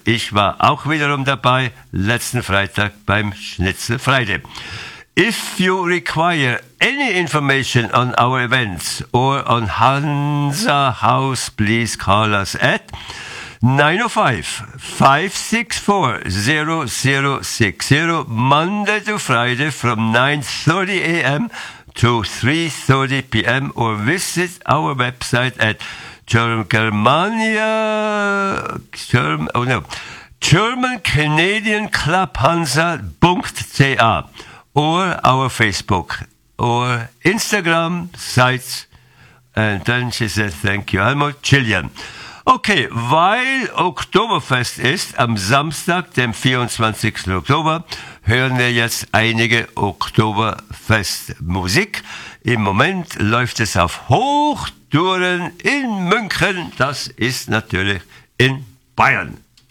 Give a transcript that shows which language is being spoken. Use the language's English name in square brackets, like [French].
[German] Ich war auch wiederum dabei letzten Freitag beim Schnitzel Friday. [English] If you require any information on our events or on Hansa House, please call us at 905-564-0060, Monday to Friday from 9:30 a.m. to 3:30 p.m. or visit our website at German Canadian Club Hansa.ca or our Facebook or Instagram sites. And then she said, thank you, Helmut, Chilean. [German] Okay, weil Oktoberfest ist, am Samstag, dem 24. Oktober, hören wir jetzt einige Oktoberfestmusik. Im Moment läuft es auf Hochtouren in München. Das ist natürlich in Bayern.